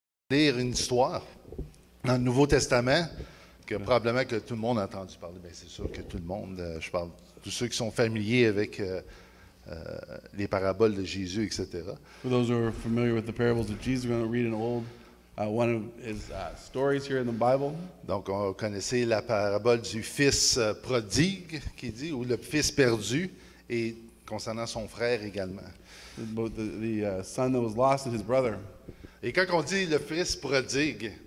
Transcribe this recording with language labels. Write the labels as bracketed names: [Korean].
[French] Lire une histoire dans le Nouveau Testament que probablement que tout le monde a entendu parler. Bien, c'est sûr que tout le monde, je parle de tous ceux qui sont familiers avec les paraboles de Jésus, etc. [English] For those who are familiar with the parables of Jesus, we're going to read one of his stories here in the Bible. [French] Donc, on connaissait la parabole du fils prodigue, qui dit, ou le fils perdu, et concernant son frère également. [English] Both the son that was lost and his brother. [French] Et quand on dit le fils prodigue,